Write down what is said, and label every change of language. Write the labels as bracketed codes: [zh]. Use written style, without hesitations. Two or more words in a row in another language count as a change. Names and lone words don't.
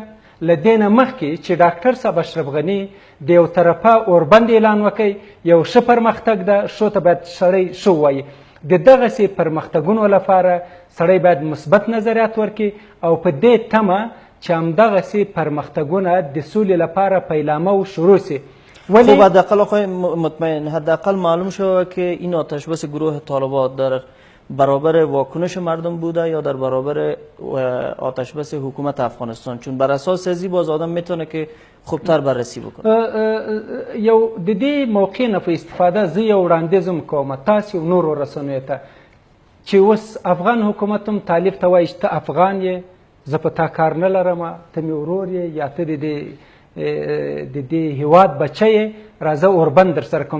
[ps] له دې نه مخکې چې ډاکټر صاحب اشرف غني د یو طرفه اوربند اعلان وکړي، یو ښه پرمختګ ده، شو ته باید سړی ښه ووایي. د دغسې پرمختګونو لپاره سړی باید مثبت نظریات ورکړي او په دې تمه چې همدغسې پرمختګونه د سولې لپاره پیلامه و شروع سي. [fa] خب حداقل آقای مطمئن، حداقل معلوم شد که این آتشبس گروه طالبان در برابر واکنش مردم بوده یا در برابر آتشبس حکومت افغانستان؟ چون بر اساس ازی باز آدم میتونه که خوبتر بررسی بکنه. [ps] یو د دې موقع نه په استفاده زه یو وړاندیز کوم تاسو او نورو رسنیو ته چې اوس افغان حکومت هم طالب ته وایي چې ته افغان یې، زه په تا کار نه لرم، ته مې ورور یې یا ته د دې هیواد بچی یې، راځه اوربند در سره کوم.